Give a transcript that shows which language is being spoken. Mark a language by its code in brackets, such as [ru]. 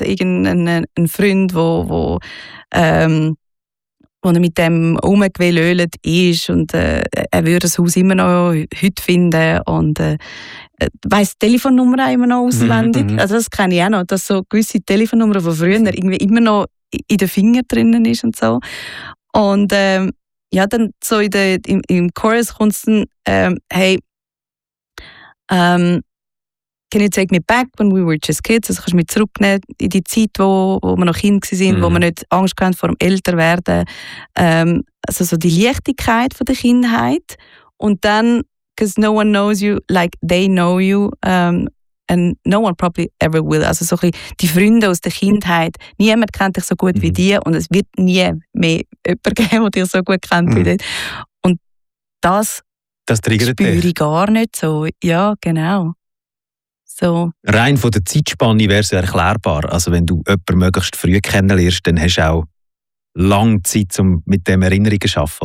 [de] Irgendein Freund, wo er mit dem rumgewählt ist und er würde das Haus immer noch heute finden und weiss die Telefonnummer auch immer noch auswendig. Also das kenne ich auch noch, dass so gewisse Telefonnummern von früher irgendwie immer noch in den Fingern drinnen ist und so. Und dann so im Chorus kommt es dann, [en] can you take me back when we were just kids? [de] Also kannst du mich zurücknehmen in die Zeit, wo wir noch Kind waren, wo wir nicht Angst hatten vor dem Älterwerden. Also so die Leichtigkeit von der Kindheit. Und dann, [en] because no one knows you like they know you, and no one probably ever will. [de] Also so ein bisschen die Freunde aus der Kindheit. Niemand kennt dich so gut wie die und es wird nie mehr jemanden geben, der dich so gut kennt wie dich. Und das triggert spüre ich gar nicht so. Ja, genau. So. Rein von der Zeitspanne wäre es erklärbar. Also wenn du jemanden möglichst früh kennenlernst, dann hast du auch lange Zeit, um mit dem Erinnerungen zu arbeiten.